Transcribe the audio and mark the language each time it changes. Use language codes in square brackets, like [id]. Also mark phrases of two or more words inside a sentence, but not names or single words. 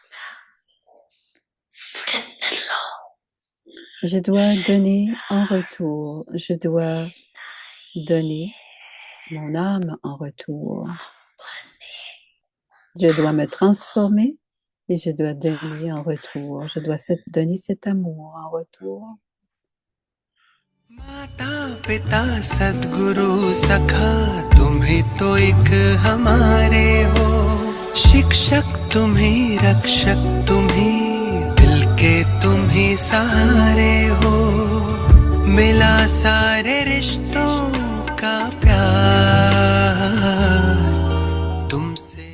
[fr] Je dois donner en retour. Je dois donner mon âme en retour. Je dois me transformer et je dois donner en retour. Je dois donner cet amour en retour. [hi] माता पिता सद्गुरु सखा तुम ही तो एक हमारे हो, शिक्षक तुम ही रक्षक तुम ही दिल के तुम ही सहारे हो, मिला सारे रिश्तों का प्यार तुमसे।